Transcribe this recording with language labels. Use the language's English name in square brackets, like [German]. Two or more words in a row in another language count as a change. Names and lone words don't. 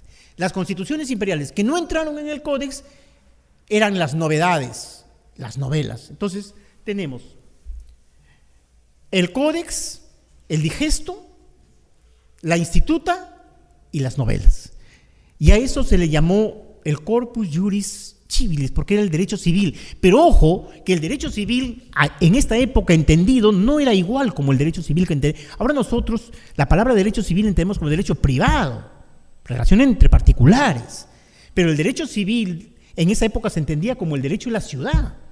[Spanish] Las constituciones imperiales que no entraron en el códex eran las novedades, las novelas. Entonces tenemos el códex, el digesto, la instituta y las novelas. Y a eso se le llamó el [Latin] corpus juris civilis, [Spanish] porque era el derecho civil. Pero ojo, que el derecho civil en esta época entendido no era igual como el derecho civil que entendemos. Ahora nosotros la palabra derecho civil entendemos como derecho privado, relación entre particulares, pero el derecho civil en esa época se entendía como el derecho de la ciudad.